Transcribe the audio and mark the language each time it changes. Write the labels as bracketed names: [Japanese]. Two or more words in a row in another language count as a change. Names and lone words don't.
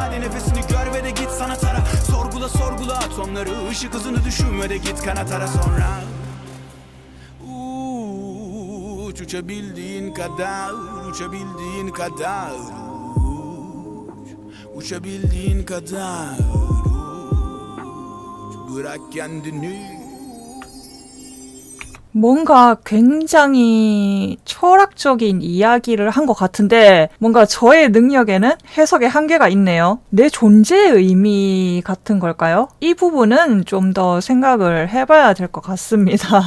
[Turkish] Hadi nefesini gör ve de git sanat ara. Sorgula sorgula atomları, ışık hızını düşün ve de git kanat ara sonra. Uç uçabildiğin kadar, uçabildiğin kadar uç, uçabildiğin kadar uç, bırak kendini. [Korean] 뭔가 굉장히 철학적인 이야기를 한 것 같은데, 뭔가 저의 능력에는 해석의 한계가 있네요. 내 존재의 의미 같은 걸까요? 이 부분은 좀 더 생각을 해봐야 될 것 같습니다.